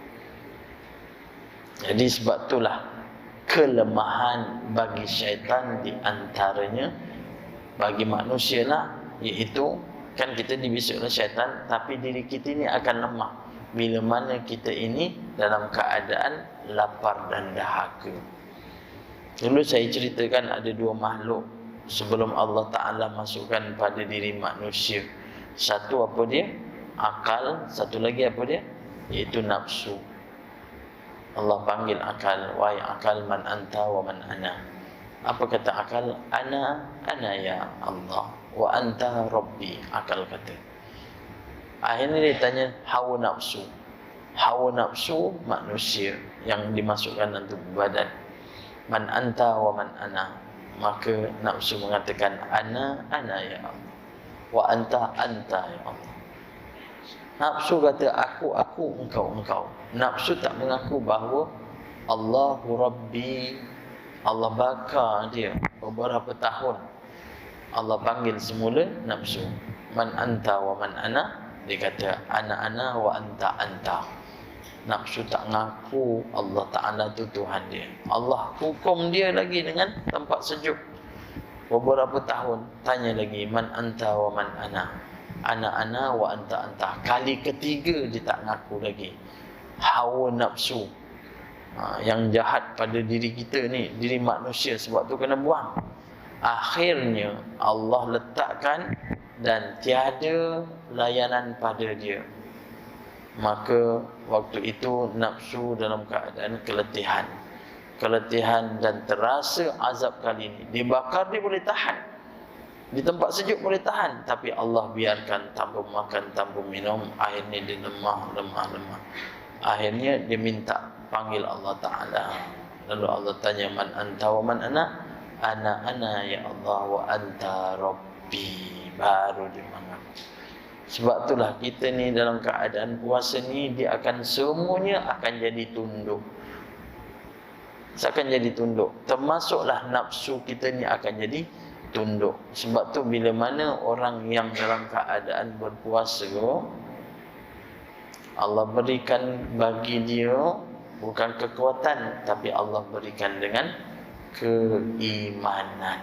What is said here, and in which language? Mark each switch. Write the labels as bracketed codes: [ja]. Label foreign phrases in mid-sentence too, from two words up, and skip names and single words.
[ms] Jadi sebab itulah kelemahan bagi syaitan di antaranya bagi manusia lah, iaitu kan kita dibisik oleh syaitan, tapi diri kita ini akan lemah bila mana kita ini dalam keadaan lapar dan dahaga. Dulu saya ceritakan ada dua makhluk sebelum Allah Ta'ala masukkan pada diri manusia. Satu apa dia? Akal. Satu lagi apa dia? Iaitu nafsu. Allah panggil akal, wahai akal, [ar] من أنت ومن أنا. [ms] Apa kata akal? [ar] أنا يا الله، وأنت ربي. [ms] Akal kata. Akhirnya dia tanya hawa nafsu. Hawa nafsu manusia yang dimasukkan dalam tubuh badan. [ar] من أنت ومن أنا. [ms] Maka nafsu mengatakan [ar] أنا يا الله، وأنت يا الله. [ms] Nafsu kata aku, engkau. Nafsu tak mengaku bahawa [ar] الله ربي. [ms] Allah bakar dia beberapa tahun. Allah panggil semula nafsu. [ar] من أنت ومن أنا. [ms] Dia kata [ar] أنا وأنت. [ms] Nafsu tak mengaku Allah Ta'ala tu Tuhan dia. Allah hukum dia lagi dengan tempat sejuk beberapa tahun. Tanya lagi, [ar] من أنت ومن أنا. أنا وأنت. [ms] Kali ketiga dia tak ngaku lagi. Hawa nafsu yang jahat pada diri kita ni, diri manusia, sebab tu kena buang. Akhirnya Allah letakkan dan tiada layanan pada dia. Maka waktu itu nafsu dalam keadaan keletihan dan terasa azab kali ini. Dibakar dia boleh tahan, di tempat sejuk boleh tahan, tapi Allah biarkan tanpa makan, tanpa minum. Akhirnya dia lemah. Akhirnya dia minta panggil Allah Ta'ala. Lalu Allah tanya, [ar] من أنت ومن أنا. أنا يا الله، وأنت ربي. [ms] Baru dia mengaku. Sebab itulah kita ni dalam keadaan puasa ni, dia akan semuanya akan jadi tunduk. Akan jadi tunduk. Termasuklah nafsu kita ni akan jadi tunduk. Sebab tu bila mana orang yang dalam keadaan berpuasa, Allah berikan bagi dia bukan kekuatan, tapi Allah berikan dengan keimanan.